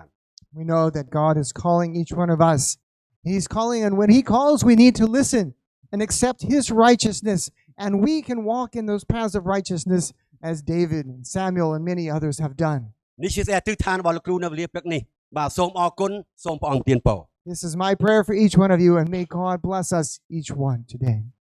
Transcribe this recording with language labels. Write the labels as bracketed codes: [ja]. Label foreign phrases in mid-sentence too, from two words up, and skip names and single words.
[en] We know that God is calling each one of us. He's calling, and when he calls, we need to listen and accept his righteousness, and we can walk in those paths of righteousness as David and Samuel and many others have done. [km] នេះជាទិដ្ឋានរបស់លោកគ្រូនៅវេលាព្រឹកនេះបាទសូមអរគុណសូមព្រះអង្គទានពរ [en] This is my prayer for each one of you, and may God bless us each one today.